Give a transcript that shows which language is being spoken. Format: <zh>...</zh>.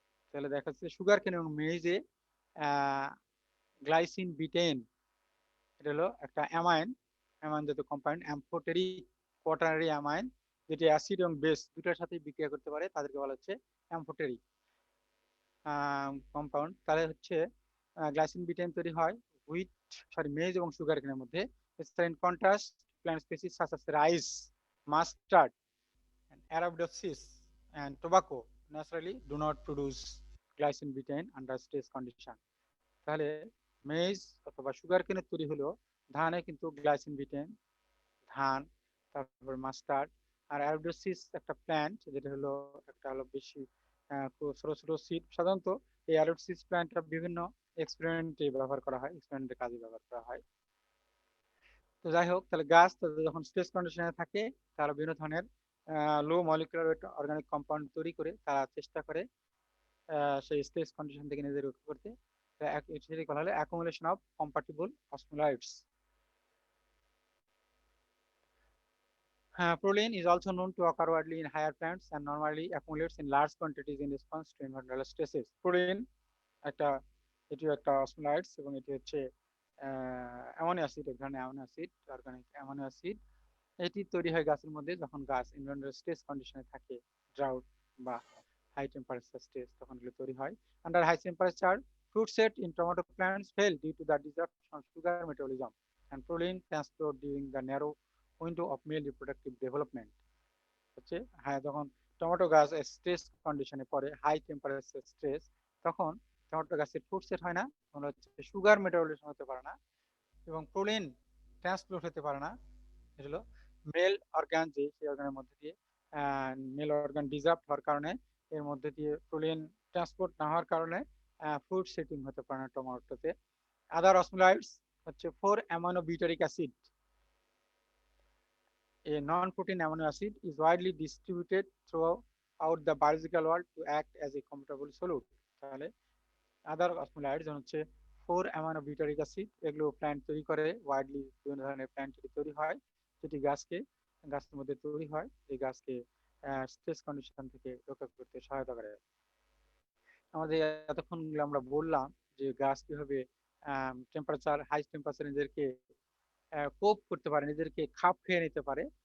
<bn>তাহলে দেখা যাচ্ছে সুগার কেন এবং মেজে গ্লাইসিন বিটেইন, এটা হলো একটা অ্যামাইন, অ্যামাইন জাতীয় কম্পাউন্ড, অ্যাম্ফোটেরিক কোয়াটারনারি অ্যামাইন, যেটি অ্যাসিড এবং বেস দুটার সাথে বিক্রিয়া করতে পারে, তাদেরকে বলা হচ্ছে অ্যাম্ফোটেরিক কম্পাউন্ড। তাহলে হচ্ছে গ্লাইসিন বিটেন তৈরি হয় মেজ এবং সুগার কেনের মধ্যে।</bn> <en>In contrast plant species such as rice, mustard, arabidopsis and tobacco naturally do not produce glycine butane under stress condition.</en> <bn>তাহলে মেজ অথবা সুগার কেনের তৈরি হলো ধানে কিন্তু গ্লাইসিন বিটেন, ধান, তারপর মাস্টার্ড। আর অ্যারাবিডোসিস একটা প্ল্যান্ট, যেটা হলো একটা হলো বেশি ছোট ছোট সিড। সাধারণত এই অ্যারাবিডোসিস প্ল্যান্টটা বিভিন্ন এক্সপেরিমেন্টে ব্যবহার করা হয়, এক্সপেরিমেন্টের কাজে ব্যবহার করা হয়। তো যাই হোক, তাহলে গাছ যখন স্ট্রেস কন্ডিশনে থাকে তারা বিভিন্ন ধরনের লো মলিকুলার ওয়েট অর্গানিক কম্পাউন্ড তৈরি করে তারা চেষ্টা করে সেই স্ট্রেস কন্ডিশন থেকে নিজেদের রক্ষা করতে। সেটি বলা হলো accumulation of compatible অসমোলাইটস।</bn> <en>Proline is also known to occur widely in higher plants and normally accumulates in large quantities in response to environmental stresses.</en> <bn>Proline একটা, এটি একটা অসমোলাইটস এবং এটি হচ্ছে অ্যামোনিয়া অ্যাসিড, এক ধরনের ammonia acid, organic ammonia acid. এটি তৈরি হয় গাছের মধ্যে যখন গাছ এনভায়রনমেন্টাল স্ট্রেস কন্ডিশনে থাকে, ড্রাউট বা হাই টেম্পারেচার স্ট্রেস, তখন এগুলো তৈরি হয়।</bn> <en>Under high temperature fruit set in tomato plants fail due to the disruption of sugar metabolism and proline transport during the narrow window of male reproductive development.</en> <bn>হচ্ছে হ্যাঁ, যখন tomato গাছ stress কন্ডিশনে পড়ে, হাই টেম্পারেচার স্ট্রেস, তখন tomato গাছের fruit set হয় না, তখন হচ্ছে সুগার মেটাবলিজম হতে পারে না এবং প্রোলিন ট্রান্সপোর্ট হতে পারে না। এটা হলো মেল অর্গান, যে সেই অর্গানের মধ্যে দিয়ে মেল অর্গান ডিজার্ভ হওয়ার কারণে এর মধ্যে দিয়ে প্রোলিন ট্রান্সপোর্ট না হওয়ার কারণে ফুড সেটিং হতে পারে না টমেটোতে। আদার অসমোলাইটস হচ্ছে 4 amino butyric acid.</bn> <en>A non-protein amino acid is widely distributed throughout the biological world to act as a compatible solute.</en> <bn>তাহলে আদার অসমোলাইটস হচ্ছে 4 অ্যামাইনো বিউটারিক অ্যাসিড, এগুলো প্ল্যান্ট তৈরি করে ওয়াইডলি, বিভিন্ন ধরনের প্ল্যান্ট তৈরি হয় যেটি গাছের মধ্যে তৈরি হয়, এই গাছকে স্ট্রেস কন্ডিশন থেকে রক্ষা করতে সহায়তা করে। আমাদের এতক্ষণ আমরা বললাম যে গাছ কিভাবে টেম্পারেচার, হাই টেম্পারেচার নিজেদেরকে কোপ করতে পারে, নিজেদেরকে খাপ খেয়ে নিতে পারে।</bn>